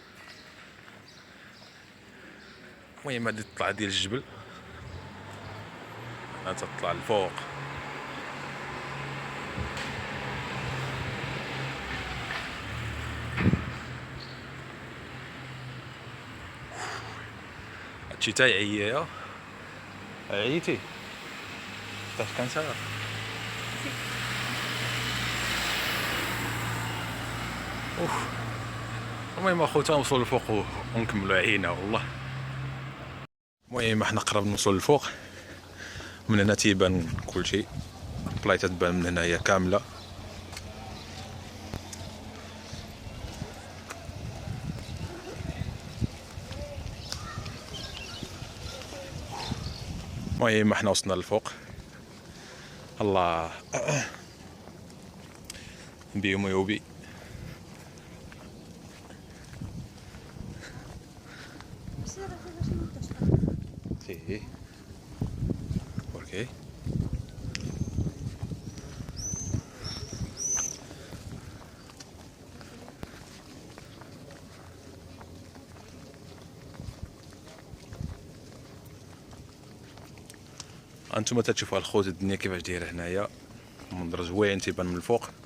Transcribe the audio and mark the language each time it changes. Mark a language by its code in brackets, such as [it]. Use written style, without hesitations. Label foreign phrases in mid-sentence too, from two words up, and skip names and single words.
[ar] المهم هادي الطلعه ديال الجبل، تطلع الفوق. هادشي تا عيا. عييتي؟ [es] estás cansada؟ [ar] اوف. المهم اخوتا نوصلوا للفوق ونكملوا عينا والله. المهم احنا قرب نوصل للفوق، من هنا تيبان كلشي، البلايصه تبان من هنايا كامله. المهم احنا وصلنا للفوق. الله بيوم يوبي. [es] Sí. ¿Por qué? [ar] انتما تتشوفوا الخوت الدنيا كيفاش دايره هنايا، منظر زوين تيبان من الفوق.